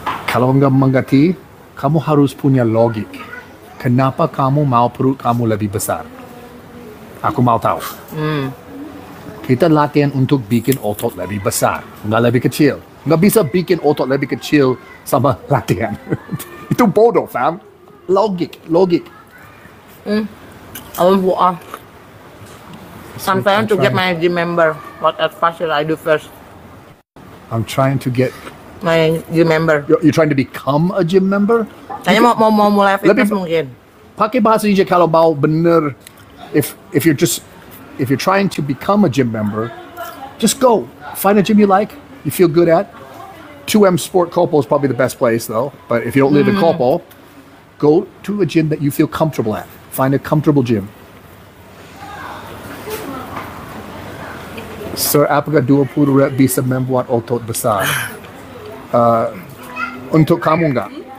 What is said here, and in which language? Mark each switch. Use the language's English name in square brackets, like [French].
[Indonesian] Kalau nggak mengerti, kamu harus punya logik. Kenapa kamu mau perut kamu lebih besar? Aku mau tahu. Kita latihan untuk bikin otot lebih besar, nggak lebih kecil. Nggak bisa bikin otot lebih kecil sama latihan. Itu bodoh, fam. Logik. [English] I'm trying to get my gym member. What advice should I do first? I'm trying to get. My gym member. You're trying to become a gym member? [Indonesian] Kayaknya mau mulai fitness mungkin. Pakai bahasa Indonesia kalau mau bener. [English] If you're trying to become a gym member, just go find a gym you like, you feel good at. 2M Sport Kopo is probably the best place though. But if you don't live in Kopo, go to a gym that you feel comfortable at. Find a comfortable gym. [Indonesian] Sir, apakah 20 rep bisa membuat otot besar? Untuk kamu enggak?